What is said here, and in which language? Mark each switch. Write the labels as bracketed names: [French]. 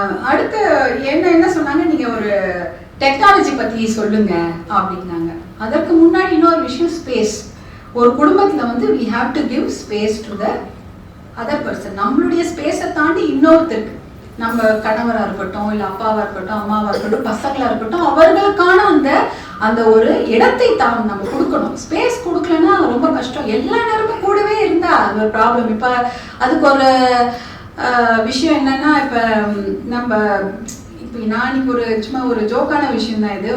[Tamil] அடுத்து என்ன சொன்னாங்க, நீங்க ஒரு டெக்னாலஜி பத்தி சொல்லுங்க அப்படின்னாங்க. அதற்கு முன்னாடி இன்னொரு விஷயம், ஸ்பேஸ். ஒரு குடும்பத்துல வந்து [English] we have to give space to the other person. [Tamil] நம்மளுடைய ஸ்பேஸை தாண்டி இன்னொருத்தருக்கு, நம்ம கணவரா இருக்கட்டும், இல்ல அப்பாவா இருக்கட்டும், அம்மாவா இருக்கட்டும், பசங்களா இருக்கட்டும், அவர்களுக்கான அந்த அந்த ஒரு இடத்தை தான் நம்ம கொடுக்கணும். ஸ்பேஸ் கொடுக்கலன்னா ரொம்ப கஷ்டம். எல்லா நேரமும் கூடவே இருந்தா அது ஒரு ப்ராப்ளம். இப்ப அதுக்கு ஒரு விஷயம் என்னன்னா, இப்ப நம்ம இப்போ நான் இன்னைக்கு ஒரு சும்மா ஒரு ஜோக்கான விஷயம் தான் இது.